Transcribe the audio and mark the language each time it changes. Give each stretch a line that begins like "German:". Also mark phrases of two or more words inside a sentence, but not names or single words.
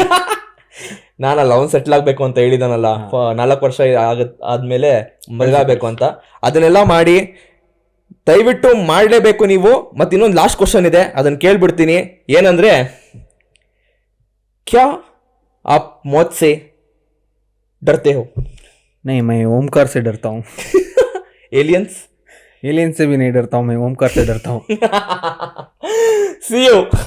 Kannada: ನಾನಲ್ಲ ಅವ್ನು ಸೆಟ್ಲ್ ಆಗ್ಬೇಕು ಅಂತ ಹೇಳಿದಾನಲ್ಲ, 4 ವರ್ಷ ಆದ್ಮೇಲೆ ಮದುವೆಯಾಗಬೇಕು ಅಂತ. ಅದನ್ನೆಲ್ಲ ಮಾಡಿ ದಯವಿಟ್ಟು ಮಾಡಲೇಬೇಕು ನೀವು. ಮತ್ತೆ ಇನ್ನೊಂದು
English: last question
Kannada: ಇದೆ, ಅದನ್ನ ಕೇಳ್ಬಿಡ್ತೀನಿ.
Hindi: ಏನಂದ್ರೆ, क्या आप मौत से डरते हो? नहीं, मैं ओमकार से डरता हूँ. एलियंस से भी नहीं डरता हूँ, मैं ओमकार से डरता हूँ.
English: See you.